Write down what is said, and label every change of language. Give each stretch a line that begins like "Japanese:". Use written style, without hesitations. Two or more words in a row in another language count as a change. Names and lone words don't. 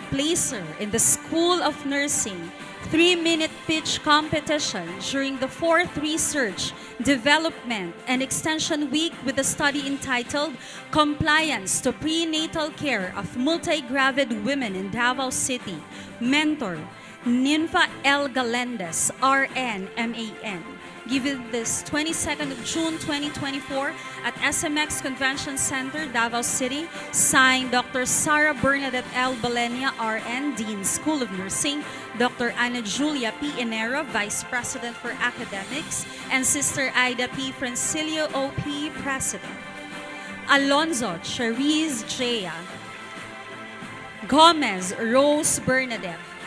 English: placer in the School of Nursing 3-minute pitch competition during the 4th Research, Development, and Extension Week with the study entitled Compliance to Prenatal Care of Multi-Gravid Women in Davao City. Mentor, 𝘲𝙁𝙤𝙀𝙀, RN, MAN. Given this 22nd of June 2024 at SMX Convention Center, Davao City. Signed, Dr. Sara Bernadette L. Balenia, RN, Dean, School of Nursing. Dr. Ana Julia P. Inero, Vice President for Academics. And Sister Ida P. Francilio, OP, President. Alonzo Cherise Jaya. Gomez Rose Bernadette.